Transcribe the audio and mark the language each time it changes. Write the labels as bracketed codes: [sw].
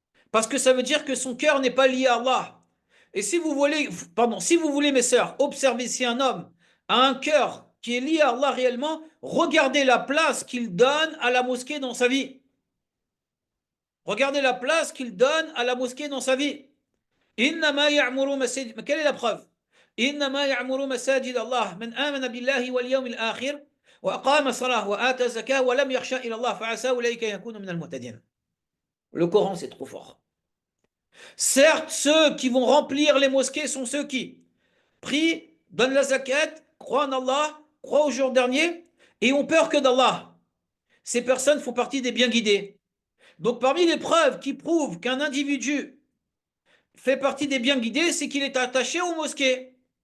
[fr] Parce que ça veut dire que son cœur n'est pas lié à Allah. Et si vous voulez, pardon, si vous voulez, mes sœurs, observer si un homme a un cœur qui est lié à Allah réellement, regardez la place qu'il donne à la mosquée dans sa vie. Regardez la place qu'il donne à la mosquée dans sa vie. [ar] إنما يعمر مساجد. [fr] Quelle est la preuve? [ar] إنما يعمر مساجد الله من آمن بالله واليوم الآخر وأقام الصلاة وآتى الزكاة ولم يخشى إلى الله فعسى أولئك أن يكونوا من المهتدين. [fr] Le Coran, c'est trop fort. Certes, ceux qui vont remplir les mosquées sont ceux qui prient, donnent la zakat, croient en Allah, croient au jour dernier et ont peur que d'Allah. Ces personnes font partie des bien guidés. Donc parmi les preuves qui prouvent qu'un individu fait partie des bien guidés, c'est qu'il est attaché aux mosquées.